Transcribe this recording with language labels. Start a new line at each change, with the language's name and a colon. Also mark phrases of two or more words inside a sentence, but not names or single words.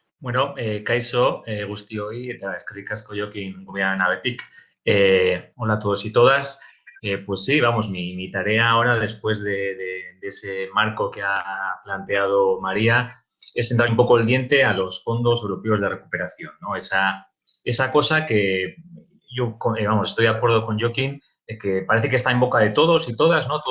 Basque: Bueno, kaixo, guztioi, eta eskerrik asko Jokin gurean abetik.
Spanish: Hola a todos y todas. Pues sí, vamos, mi tarea ahora, después de ese marco que ha planteado María, es entrar un poco el diente a los fondos europeos de recuperación, ¿no? Esa cosa que yo, vamos, estoy de acuerdo con Joaquín, de que parece que está en boca de todos y todas, ¿no?